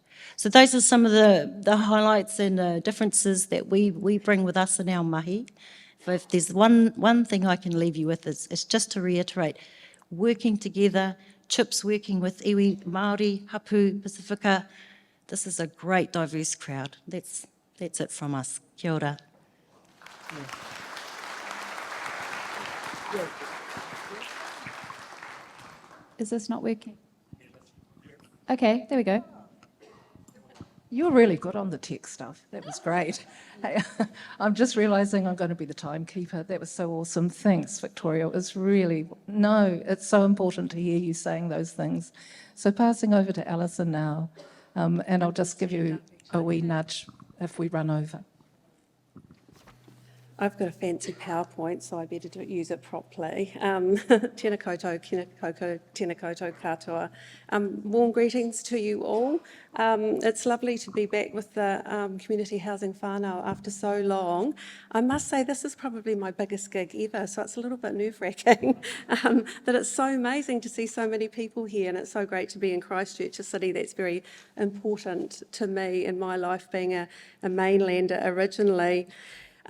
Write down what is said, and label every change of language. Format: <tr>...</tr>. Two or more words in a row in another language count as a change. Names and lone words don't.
<en>So those are some of the highlights and the differences that we bring with us in our mahi. But if there's one thing I can leave you with, is just to reiterate, working together, CHPs working with iwi, Māori, Hapu, Pacifica. This is a great diverse crowd. That's it from us.</en> <mi>Kia ora.</mi> <en>Is this not working? Okay, there we go. You're really good on the tech stuff. That was great. Hey, I'm just realising I'm going to be the timekeeper. That was so awesome. Thanks, Victoria. It was really, it's so important to hear you saying those things. So passing over to Alison now, and I'll just give you a wee nudge if we run over. I've got a fancy PowerPoint, so I better use it properly.</en> <mi>Tēnā koutou, tēnā koutou katoa.</mi> <en>Warm greetings to you all. It's lovely to be back with the community housing whānau after so long. I must say this is probably my biggest gig ever, so it's a little bit nerve-wracking. But it's so amazing to see so many people here, and it's so great to be in Christchurch, a city that's very important to me in my life, being a mainlander originally.</en>